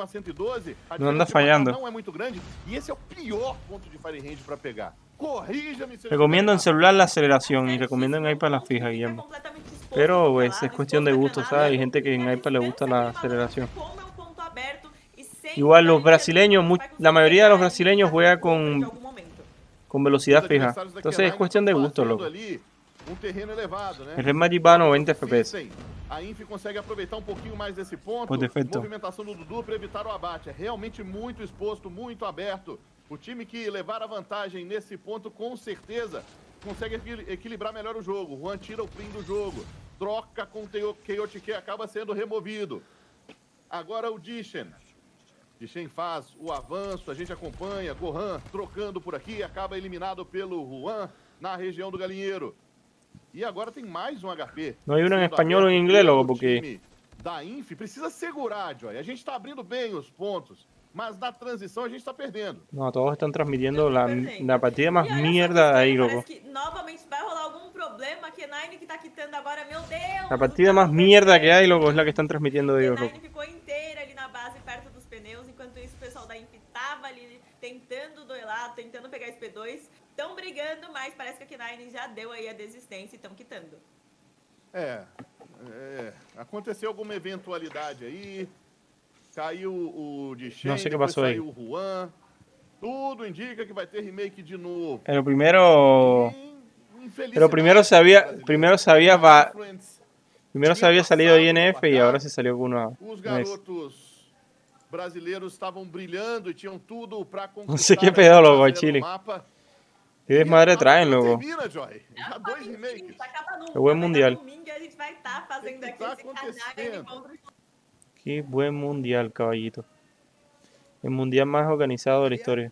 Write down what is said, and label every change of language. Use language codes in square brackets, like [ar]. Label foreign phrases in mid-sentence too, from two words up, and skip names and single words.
[es] No anda fallando. [pt] Não é muito grande e esse é o pior ponto de [en] fire range [pt] para pegar. [es] Corríjame. Recomiendo en celular la aceleración y recomiendo en iPad la fija, Guillermo. Pero pues, es cuestión de gusto, ¿sabes? Hay gente que en iPad le gusta la aceleración. Igual los brasileños, la mayoría de los brasileños juega con velocidad fija. Entonces es cuestión de gusto, loco. [pt] Terreno elevado, né? [es] El Real Madrid va a 90 FPS. [pt] A Inf consegue aproveitar pouquinho mais desse ponto. Por defeito. Movimentação do Dudu para evitar o abate. É realmente muito exposto, muito aberto. O time que levar a vantagem nesse ponto, com certeza, consegue equilibrar melhor o jogo. O Juan tira o fim do jogo. Troca com o Keotike, acaba sendo removido. Agora o Dishen. Dishen faz o avanço, a gente acompanha. Gohan trocando por aqui, acaba eliminado pelo Juan na região do Galinheiro. E agora tem mais um HP. [es] No hay uno en español o en inglés, loco, porque... [pt] Da Inf precisa segurar, Joy. A gente tá abrindo bem os pontos, mas na transição a gente tá perdendo. [es] No, todos están transmitiendo la partida más mierda ahí, loco. [pt] Parece que novamente vai rolar algum problema. K9 que tá quitando agora, meu Deus. [es] La partida más mierda que hay, loco, es la que están transmitiendo ellos, loco. [pt] K9 ficou inteira ali na base, perto dos pneus. Enquanto isso, o pessoal da Inf tava ali tentando duelar, tentando pegar esse P2. Estão brigando, mas parece que a K9 já deu aí a desistência e estão quitando. Aconteceu alguma eventualidade aí. Caiu o Dishen, Não sei o que passou aí. Saiu o Juan. Tudo indica que vai ter remake de novo. [es] Pero primero se había salido INF y ahora se salió con una... [pt] Os garotos brasileiros estavam brilhando e tinham tudo para conquistar. [es] No sé qué pedo, loco, en Chile. Qué desmadre traen, loco. Qué buen mundial. Qué buen mundial, caballito. El mundial más organizado de la historia.